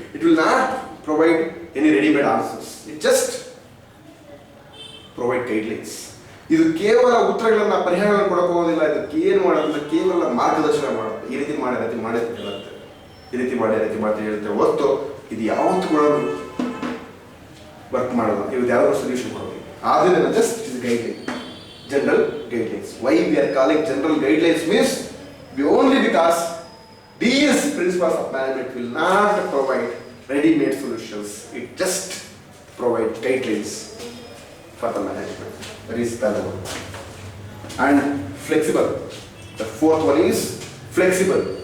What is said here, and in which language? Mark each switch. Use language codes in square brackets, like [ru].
[en] It will not provide any ready-made answers. It just provide guidelines. [kn] ಇದು ಕೇವಲ ಉತ್ತರಗಳನ್ನ ಪರಿಹಾರಗಳನ್ನು ಕೊಡಕ್ಕೆ ಹೋಗೋದಿಲ್ಲ. ಇದಕ್ಕೆ ಏನು ಮಾಡೋದಿಲ್ಲ, ಕೇವಲ ಮಾರ್ಗದರ್ಶನ ಮಾಡುತ್ತೆ. ಈ ರೀತಿ ಮಾಡಿ ಹೇಳುತ್ತೆ, ಈ ರೀತಿ ಮಾಡಿ ಹೇಳುತ್ತೆ ಹೊತ್ತು ಇದು ಯಾವತ್ತು ಕೂಡ ವರ್ಕ್ ಮಾಡೋದು, ಇದು ಯಾವ್ದಾದ್ರು ಸೊಲ್ಯೂಷನ್ ಕೊಡೋದು. [en] ಆದ್ದರಿಂದ just is guideline, general guidelines. Why we are calling general guidelines means only because these principles of management will not provide ready-made solutions. It just provide guidelines for the management. That is the one. And flexible. The fourth one is flexible.